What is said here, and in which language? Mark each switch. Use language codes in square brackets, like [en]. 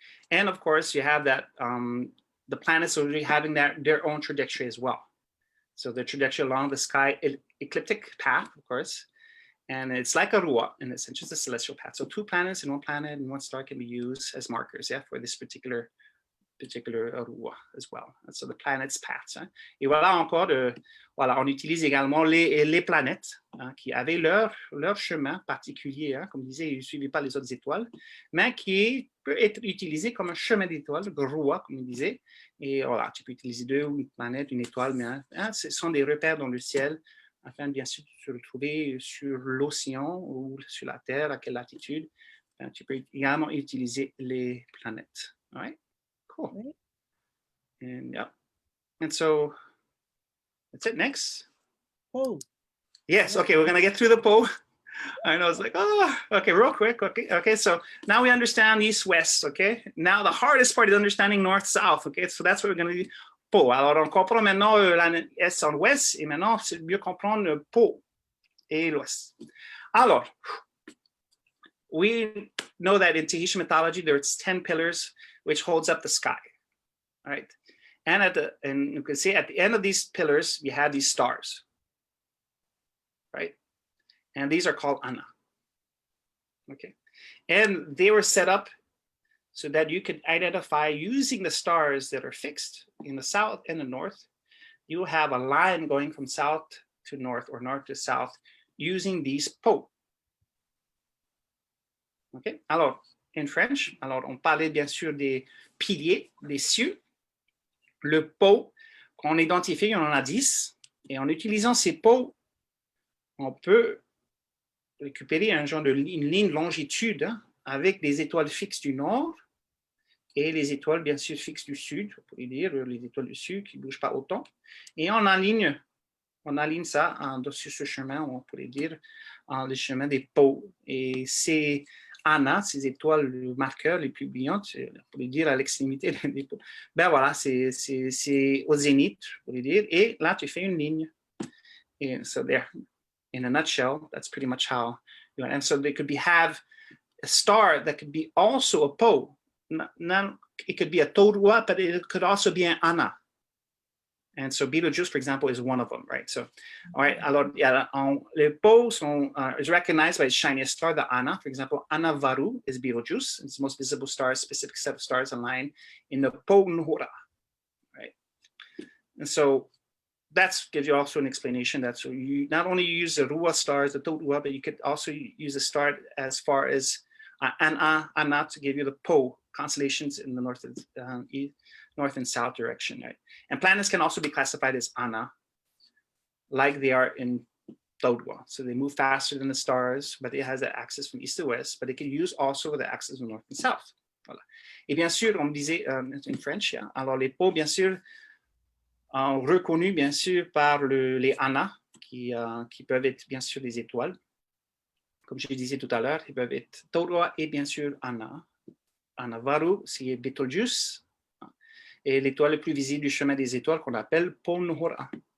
[en] And of course, you have that, the planets already having their own trajectory as well. So the trajectory along the sky, ecliptic path, of course, and it's like a rua, in a sense, it's a celestial path. So two planets and one planet and one star can be used as markers, yeah, for this particular rua as well. And so the planet's paths. Hein. [fr] Et voilà encore, on utilise également les planètes hein, qui avaient leur chemin particulier, hein, comme je disais, ils ne suivaient pas les autres étoiles, mais qui peut être utilisé comme un chemin d'étoiles, le rua, comme je disais. Et voilà, tu peux utiliser une planète, une étoile, mais hein, ce sont des repères dans le ciel, afin bien sûr de se retrouver sur l'océan ou sur la Terre, à quelle latitude. Tu peux également utiliser les planètes. [en] All right? Cool. And yeah. And so that's it. Next. Oh, Yes, okay, we're gonna get through the Po. I know, it's like, oh, okay, real quick, okay, so now we understand east-west, okay? Now the hardest part is understanding north-south, okay? So that's what we're gonna do. Po. [fr] Alors, on comprend maintenant l'est en ouest, et maintenant, c'est mieux comprendre le Po et l'ouest. [en] Alors, we know that in Tahitian mythology, there's 10 pillars which holds up the sky, all right? And you can see at the end of these pillars, you have these stars, right? And these are called ana, okay? And they were set up so that you could identify using the stars that are fixed in the south and the north. You have a line going from south to north or north to south using these po. Okay, [fr] alors, [en] in French, [fr] alors on parlait bien sûr des piliers, des cieux. Le po qu'on identifie, on en a 10. Et en utilisant ces pots, on peut récupérer un genre une ligne longitude avec des étoiles fixes du nord et les étoiles bien sûr fixes du sud, on pourrait dire les étoiles du sud qui ne bougent pas autant. Et on aligne ça sur ce chemin, on pourrait dire le chemin des pôles. Et c'est ana, ces étoiles, le marqueur les plus brillantes, on pourrait dire à l'extrémité des pôles. Ben voilà, c'est au zénith, on pourrait dire. Et là, tu fais une ligne. [en] And so there, in a nutshell, that's pretty much how you want. And so they could have a star that could be also a pole. It could be a To Rua, but it could also be an ana. And so Betelgeuse, for example, is one of them, right? So, all right, [fr] alors, les poles [en] is recognized by its shiniest star, the ana. For example, Ana Varu is Betelgeuse. It's the most visible star, specific set of stars aligned in the Po Nhora, right? And so that gives you also an explanation that so you not only use the Rua stars, the To Rua, but you could also use the star as far as Ana to give you the Po constellations in the north and south direction, right? And planets can also be classified as ana, like they are in To Rua. So they move faster than the stars, but it has the axis from east to west, but it can use also the axis from north and south. [fr] Voilà. Et bien sûr, on me disait [en] in French, yeah, [fr] alors les Po, bien sûr, reconnus bien sûr par les ana, qui peuvent être bien sûr des étoiles. Comme je le disais tout à l'heure, ils peuvent être To Rua et bien sûr ana. Ana Varu, c'est Betelgeuse, et l'étoile la plus visible du chemin des étoiles qu'on appelle Po Nhora.